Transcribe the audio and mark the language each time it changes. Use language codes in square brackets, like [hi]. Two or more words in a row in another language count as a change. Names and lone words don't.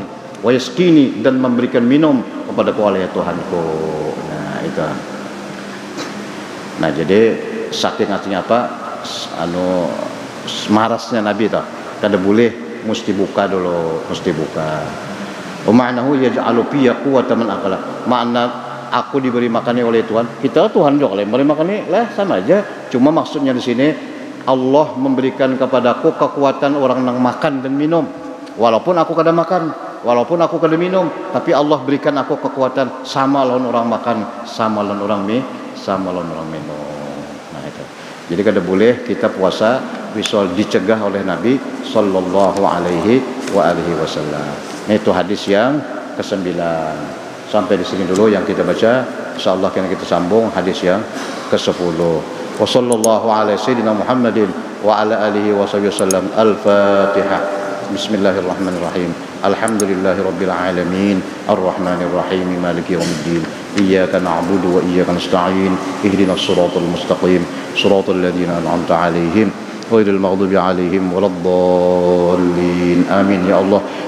[ar] ويسقين, [id] dan memberikan minum kepada oleh Tuhanku. Nah, itu. Nah, jadi saking artinya apa? Marasnya Nabi itu. Kada boleh mesti buka dulu, mesti buka. [ar] معناه يجعل فيّ قوة من أكل. [id] Makna aku diberi makannya oleh Tuhan. Kita Tuhan juga memberi makannya, lah sama aja. Cuma maksudnya di sini Allah memberikan kepadaku kekuatan orang yang makan dan minum. Walaupun aku kada makan, walaupun aku kada minum, tapi Allah berikan aku kekuatan sama lawan orang makan, sama lawan orang minum. Nah itu. Jadi kada boleh kita puasa bisa dicegah oleh Nabi [ar] صلى الله عليه وسلم. [id] Itu hadis yang ke-9. Sampai di sini dulu yang kita baca. Insyaallah kita sambung hadis yang ke-10. [ar] وصلى الله على سيدنا محمد وعلى آله وسلم. Al-Fatihah. بسم الله الرحمن الرحيم الحمد لله رب العالمين. الرحمن الرحيم مالك يوم الدين. إياك نعبد وإياك نستعين اهدنا الصراط المستقيم. صراط الذين أنعمت عليهم غير المغضوب عليهم ولا الضالين. آمين يا الله.